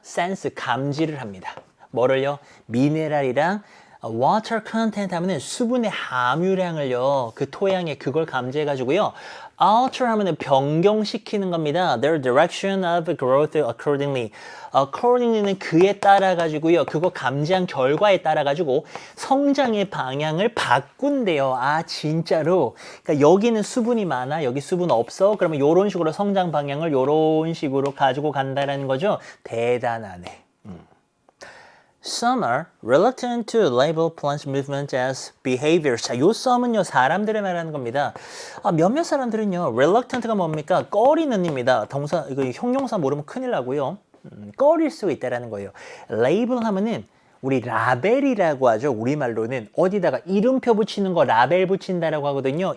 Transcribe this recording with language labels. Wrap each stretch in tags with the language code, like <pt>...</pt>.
<ko>sense, 감지를 합니다. 뭐를요? 미네랄이랑 water content 하면은 수분의 함유량을요. 그 토양에 그걸 감지해가지고요. alter 하면은 변경시키는 겁니다.</ko> <en>Their direction of growth accordingly.</en> <ko>accordingly는 그에 따라 가지고요. 그거 감지한 결과에 따라 가지고 성장의 방향을 바꾼대요. 진짜로. 그러니까 여기는 수분이 많아. 여기 수분 없어. 그러면 이런 식으로 성장 방향을 이런 식으로 가지고 간다라는 거죠. 대단하네.</ko> <en>Some are reluctant to label plant movement as behaviors.</en> <ko>자, 요 some은요, 사람들을 말하는 겁니다. 몇몇 사람들은요, reluctant가 뭡니까? 꺼리는입니다. 동사, 이거 형용사 모르면 큰일 나고요. 꺼릴 수 있다라는 거예요. label 하면은 우리 라벨이라고 하죠. 우리말로는 어디다가 이름표 붙이는 거 라벨 붙인다라고 하거든요.</ko>